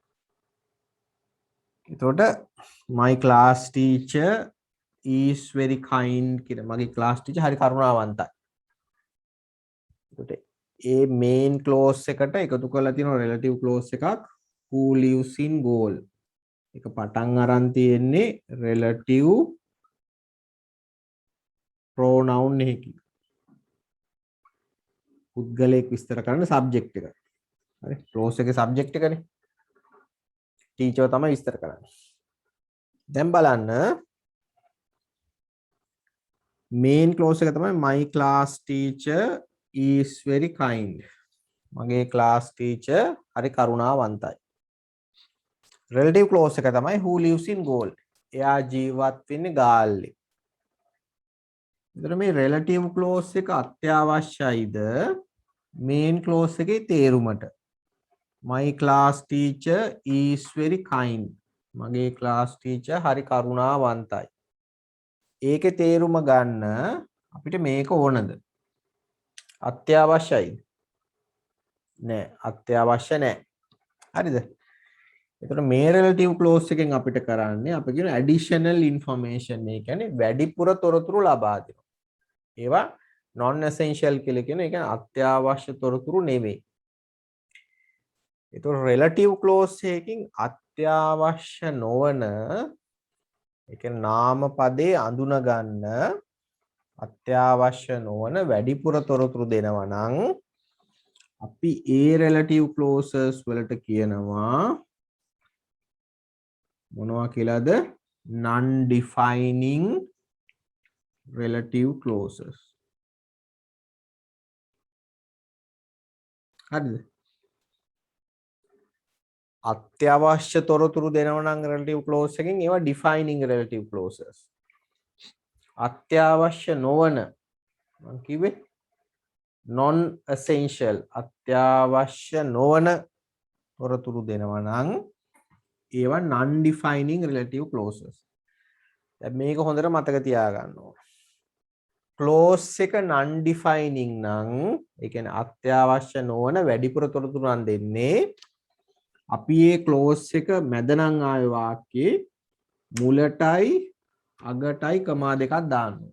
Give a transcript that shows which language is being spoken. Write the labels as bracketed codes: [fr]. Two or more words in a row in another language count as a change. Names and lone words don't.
[en] එතකොට my class teacher is very kind [si] කියන මගේ [en] class teacher [si] හරි කරුණාවන්තයි. එතකොට ඒ [en] main clause [si] එකට එකතු කරලා තියෙන [en] relative clause එකක් who lives in Gaul. [si] ඒක පටන් අරන් තියෙන්නේ [en] relative pronoun [si] එකකින්. පුද්ගලයෙක් විස්තර කරන subject එක. හරි clause එකේ subject එකනේ. teacher තමයි විස්තර කරන්නේ. දැන් බලන්න [en] main clause [si] එක තමයි [en] my class teacher is very kind. [si] මගේ [en] class teacher [si] හරි කරුණාවන්තයි. [en] relative clause [si] එක තමයි [en] who lives in Gaul. [si] එයා ජීවත් වෙන්නේ ගාල්ලේ. එතකොට මේ [en] relative clause [si] එක අත්‍යවශ්‍යයිද [en] main clause [si] එකේ තේරුමට? [en] My class teacher is very kind. [si] මගේ [en] class teacher [si] හරි කරුණාවන්තයි. ඒකේ තේරුම ගන්න අපිට මේක ඕනද? අත්‍යවශ්‍යයිද? නෑ, අත්‍යවශ්‍ය නෑ. හරිද? එතකොට මේ [en] relative clause [si] එකෙන් අපිට කරන්නේ අපි කියන [en] additional information. [si] ඒ කියන්නේ වැඩිපුර තොරතුරු ලබා දෙනවා. ඒවා [en] non essential [si] කියලා කියන එක අත්‍යවශ්‍ය තොරතුරු නෙවෙයි. එතකොට [en] relative clause [si] එකකින් අත්‍යවශ්‍ය නොවන ඒ කියන්නේ නාම පදේ අඳුන ගන්න අත්‍යවශ්‍ය නොවන වැඩිපුර තොරතුරු දෙනවා නම් අපි ඒ [en] relative clauses [si] වලට කියනවා මොනවා කියලාද? [en] non defining relative clauses. [si] හරිද? අත්‍යවශ්‍ය තොරතුරු දෙනවා නම් [en] relative clause [si] එකෙන් ඒවා [en] defining relative clauses. [si] අත්‍යවශ්‍ය නොවන මම කිව්වේ [en] non essential [si] අත්‍යවශ්‍ය නොවන තොරතුරු දෙනවා නම් ඒවා [en] non defining relative clauses. [si] දැන් මේක හොඳට මතක තියාගන්න ඕන. clause එක [en] non defining [si] නම් ඒ කියන්නේ අත්‍යවශ්‍ය නොවන වැඩිපුර තොරතුරු නම් දෙන්නේ අපි මේ clause එක මැද නම් ආවේ වාක්‍යයේ මුලටයි අගටයි කමා දෙකක් දාන්න ඕන.